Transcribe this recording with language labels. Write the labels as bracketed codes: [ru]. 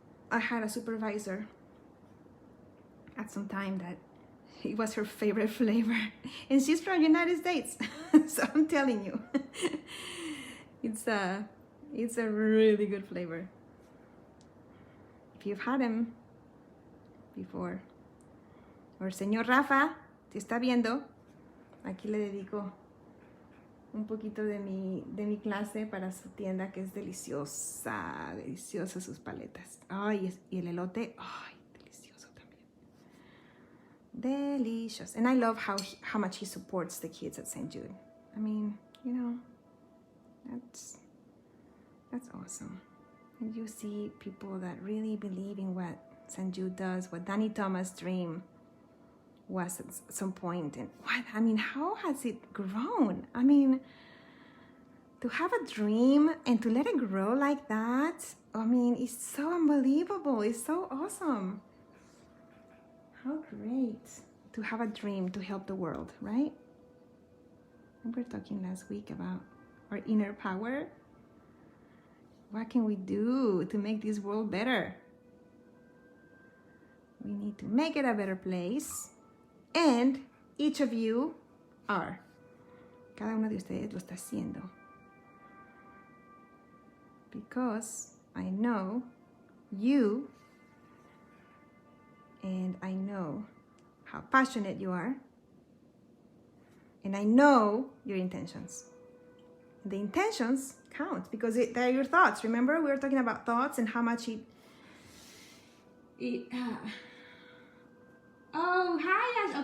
[en] I had a supervisor at some time that it was her favorite flavor. And she's from United States. So I'm telling you, it's a really good flavor. If you've had them before. [es] Or Señor Rafa, si está viendo, aquí le dedico un poquito de mi clase para su tienda, que es deliciosa sus paletas. Ay, y el elote, ay, delicioso también. [en] Delicious. And I love how much he supports the kids at St. Jude. I mean, you know, that's awesome. And you see people that really believe in what St. Jude does, what Danny Thomas' dream was at some point, and how has it grown? I mean, to have a dream and to let it grow like that, I mean, it's so unbelievable. It's so awesome. How great to have a dream to help the world, right? And we were talking last week about our inner power. What can we do to make this world better? We need to make it a better place. And each of you are. [es] Cada uno de ustedes lo está haciendo. [en] Because I know you, and I know how passionate you are, and I know your intentions. The intentions count because they're your thoughts. Remember, we were talking about thoughts and how much Oh, hi, Ash.